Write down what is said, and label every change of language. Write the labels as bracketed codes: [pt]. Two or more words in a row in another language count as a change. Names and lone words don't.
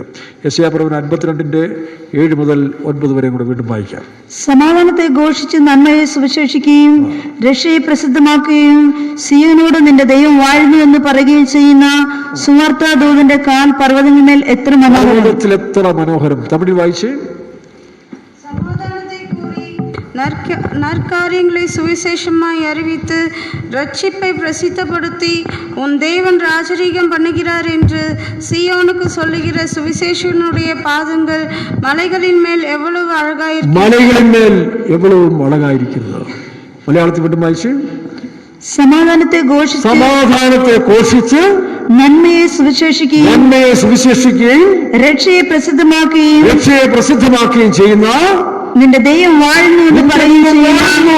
[ml] യെശയ്യാപ്രവചനം 52:7 മുതൽ 9 വരെയും കൂടെ വീണ്ടും വായിക്കാം. സമാധാനത്തെ ഘോഷിച്ച് നന്മയെ സുവിശേഷിക്കുകയും രക്ഷയെ പ്രസിദ്ധമാക്കുകയും സിയോനോട് നിന്റെ ദൈവം വാഴുന്നു എന്ന് പറയുകയും ചെയ്യുന്ന സുവാർത്താദൂതന്റെ കാൽ പർവ്വതങ്ങളിന്മേൽ എത്ര മനോഹരം. തമിഴിൽ വായിച്ച്. [ta] நற்காரியங்களை சுவிசேஷமாய் அறிவித்து ரட்சிப்பை பிரசித்தப்படுத்தி உன் தேவன் ராஜரீகம் பண்ணுகிறார் என்று சியோனுக்கு சொல்லுகிற சுவிசேஷனுடைய பாதங்கள் மலைகளின் மேல் எவ்வளவு அழகாயிருக்கிறது. [ml] മലയാളത്തിൽ വീണ്ടും വായിച്ച്. സമാധാനത്തെ ഘോഷിച്ച് നന്മയെ സുവിശേഷിക്കുകയും രക്ഷയെ പ്രസിദ്ധമാക്കുകയും ചെയ്യുന്ന നിന്റെ ദൈവം വാഴുന്നു എന്ന് പറയുന്നു.